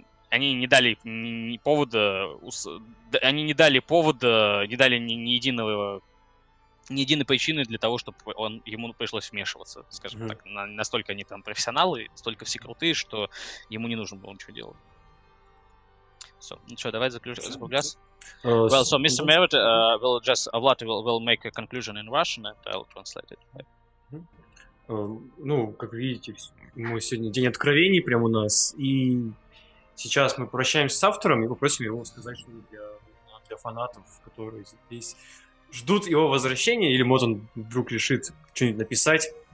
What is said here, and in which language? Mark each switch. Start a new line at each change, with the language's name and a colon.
Russian: они не дали повода, они не дали повода, не дали ни единой причины для того, чтобы ему пришлось вмешиваться, скажем так. Настолько они там профессионалы, настолько все крутые, что ему не нужно было ничего делать.
English: So,
Russian: давай закругляться.
English: Well, so Mr. Merrett Vlad will make a conclusion in Russian, and I'll translate it.
Russian: Ну, как видите, мы сегодня день откровений прямо у нас, и сейчас мы прощаемся с автором и попросим его сказать что-нибудь для фанатов, которые здесь ждут его возвращения, или, может, он вдруг решит что-нибудь написать.